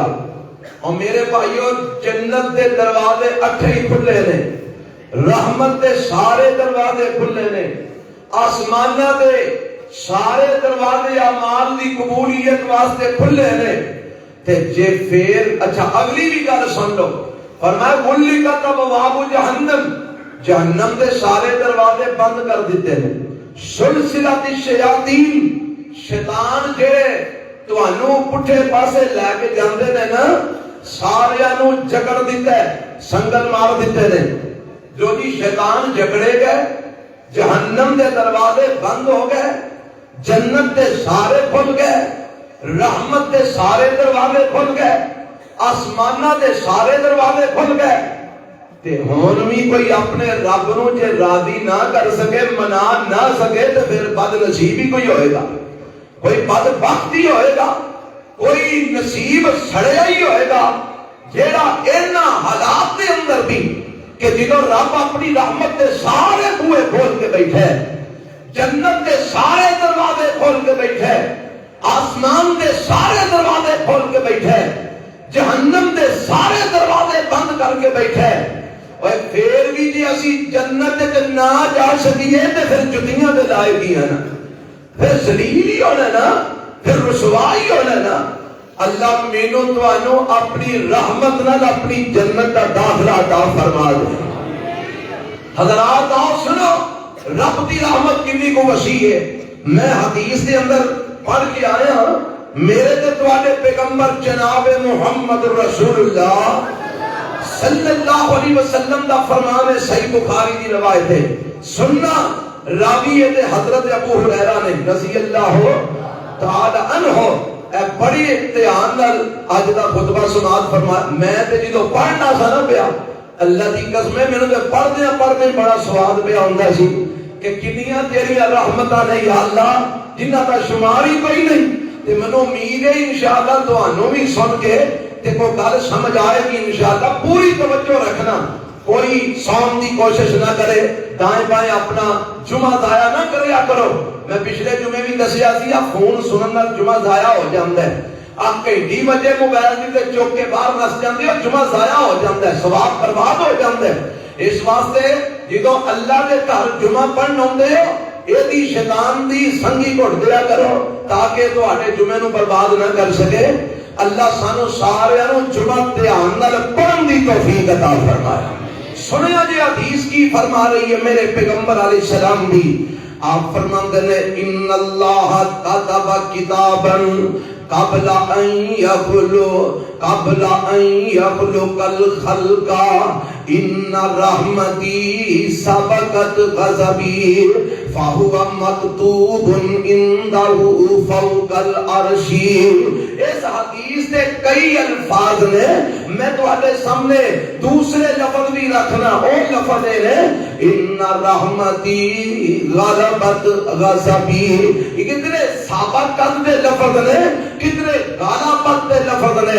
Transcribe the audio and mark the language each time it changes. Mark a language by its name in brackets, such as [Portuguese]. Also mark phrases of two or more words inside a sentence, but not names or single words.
[Punjabi] اور میرے بھائیو جنت دے دروازے 8 کھلے نے، رحمت دے سارے دروازے کھلے نے، آسمانہ دے سارے دروازے اعمال دی قبولیت واسطے کھلے نے۔ تے جے پھر اچھا اگلی بھی گل سن لو، فرمایا [Arabic] غلقت ابواب جہنم، [Punjabi] جہنم دے سارے دروازے بند کر دیتے ہیں۔ [Arabic] سلسلۃ الشیاطین، [Punjabi] شیطان جڑے تانوں پٹھے پاسے لے کے جاندے نے نا، ساریاں نو جکڑ دیتا ہے، سنگل مار دیتے نے۔ جو جی شیطان جکڑے گئے، جہنم دے دروازے بند ہو گئے، جنت دے سارے کھل گئے، رحمت دے سارے دروازے کھل گئے، آسمانہ دے سارے دروازے کھل گئے۔ تے ہون بھی کوئی اپنے رب نو جے راضی نہ کر سکے، منا نہ سکے، تو پھر بد نصیب ہی کوئی ہوئے گا، کوئی بد بخت ہی ہوئے گا، کوئی نصیب سڑیا ہی ہوئے گا، جیڑا اینا حالات دے اندر بھی کہ جنہوں رب اپنی رحمت دے سارے بوئے کھول کے بیٹھے، جنت دے سارے دروازے کھول کے بیٹھے، آسمان دے سارے دروازے کھول کے بیٹھے، جہنم دے سارے دروازے بند کر کے بیٹھے۔ اور پھر بھی جی اسی جنت تے نہ جا سکیے تے پھر جتیاں دے لائے گی ہیں نا، پھر ذلیل ہی ہونا نا، پھر رسوائی ہونا نا۔ اللہ مینوں توانوں اپنی رحمت نال اپنی جنت کا داخلہ عطا فرما دے۔ حضرات آؤ سنو، رب دی رحمت کتنی کو وسیع ہے۔ [Urdu] میں حدیث کے اندر پڑھ کے آیا ہوں، [Punjabi] میرے تے تواڈے پیغمبر جناب محمد رسول اللہ صلی اللہ علیہ وسلم دا فرمان ہے، صحیح بخاری دی روایت ہے، سننا راوی ہے حضرت ابو ہریرہ نے رضی اللہ تعالی عنہ۔ اے بڑی احتیاط نال اج دا خطبہ سماعت فرما۔ میں تے جدوں پڑھنا سا نا پیا، اللہ دی قسم ہے مینوں تے پڑھدے بڑا سواد پیا ہوندا سی کہ کنیاں تیریاں رحمتاں نے یا اللہ جنہاں دا شمار ہی کوئی نہیں۔ تے مینوں امید ہے انشاءاللہ تانوں بھی سن کے تے کوئی گل سمجھ آئے گی انشاءاللہ۔ پوری توجہ رکھنا، کوئی سون دی کوشش نہ کرے، دائیں بائیں اپنا جمعہ ضائع نہ کریا کرو۔ میں پچھلے جمعے بھی دسیا سی فون سنن نال جمعہ ضائع ہو جاندا ہے۔ آپ کئی بجے موبائل تے چوک کے باہر نس جاندے ہو، جمعہ ضائع ہو جاندا ہے، ثواب برباد ہو جاندا ہے۔ اس واسطے جدوں اللہ دے گھر جمعہ پڑھن آندے ہو، ایدی شیطان دی سنگی گھٹ دیا کرو تاکہ تواڈے جمعے نو برباد نہ کر سکے۔ اللہ سانو سارے نو جمعہ دھیان نال پڑھن دی توفیق عطا فرمائے۔ سنیا جی حدیث کی فرما رہی ہے میرے پیغمبر علیہ السلام بھی، آپ فرماتے ہیں [Arabic] ان اللہ کتب کتابا قبل ان یخلق الخلق ان رحمتی سبقت غضبی فہو مکتوب عنده فوق العرش. [Urdu] اس حدیث کے کئی الفاظ نے، میں تمہارے سامنے دوسرے لفظ بھی رکھنا. اور لفظ ہے [Arabic] ان رحمتی غلبت غضبی. [Punjabi] یہ کتنے سابقت دے لفظ نے، کتنے غلبت دے لفظ نے.